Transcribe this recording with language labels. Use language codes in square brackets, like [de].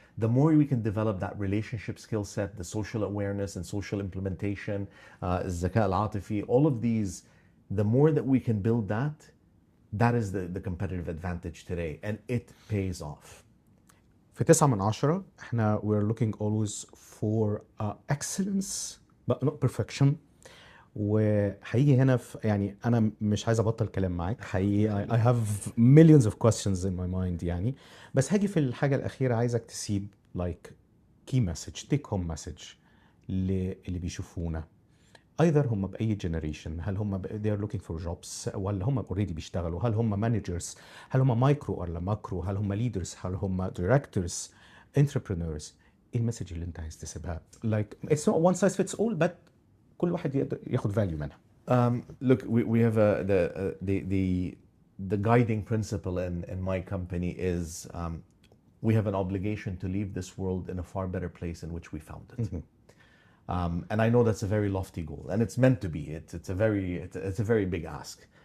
[en] The more we can develop that relationship skill set, the social awareness and social implementation, [ar] الذكاء العاطفي, [en] all of these, the more that we can build that, that is the competitive advantage today, and it pays off. [ar] في 9 من 10 احنا [en] we're looking always for excellence but not perfection. [ar] وحقيقي هنا يعني انا مش عايز ابطل كلام معاك حقيقي. [en] I have millions of questions in my mind يعني. [ar] بس هاجي في الحاجة الأخيرة عايزك تسيب [en] like key message, take home message [ar] اللي بيشوفونا. either هم بأي generation، هل هم [en] they are looking for jobs [ar] ولا هم already بيشتغلوا، هل هم managers، هل هم مايكرو ولا ماكرو، هل هم leaders، هل هم directors، entrepreneurs. ايه المسج اللي انت عايز تسيبها؟ [en] like it's not one size fits all but [ar] كل واحد يقدر ياخد value منها. [en] Look, we have the guiding principle in my company is we have an obligation to leave this world in a far better place in which we found it. And I know that's a very lofty goal, and it's meant to be. It's a very big ask.